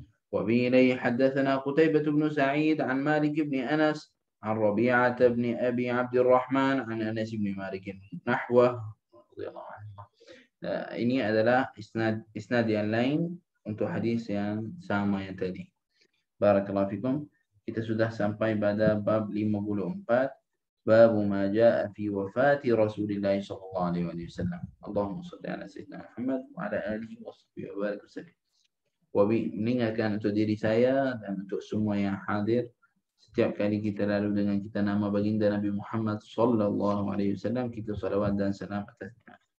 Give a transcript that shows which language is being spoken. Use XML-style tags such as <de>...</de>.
<ar>وبه إليه حدثنا قتيبة بن سعيد عن مالك بن أنس عن ربيعة بن أبي عبد الرحمن عن أنس بن مالك نحوه رضي الله عنه.</ar> <ms>Ini adalah isnad yang lain untuk hadis yang sama yang tadi.</ms> <ar>Barakallahu fikum.</ar> <ms>Kita sudah sampai pada bab 54.</ms> <ar>باب ما جاء في وفاة رسول الله صلى الله عليه وسلم. اللهم صل على سيدنا محمد وعلى آله وصحبه وبارك وسلم.</ar> <ms>Mengingatkan untuk diri saya dan untuk semua yang hadir, setiap kali kita lalu dengan kita nama baginda Nabi Muhammad</ms> <ar>sallallahu alaihi wasallam,</ar> <ms>kita salawat dan salam atasnya.</ms>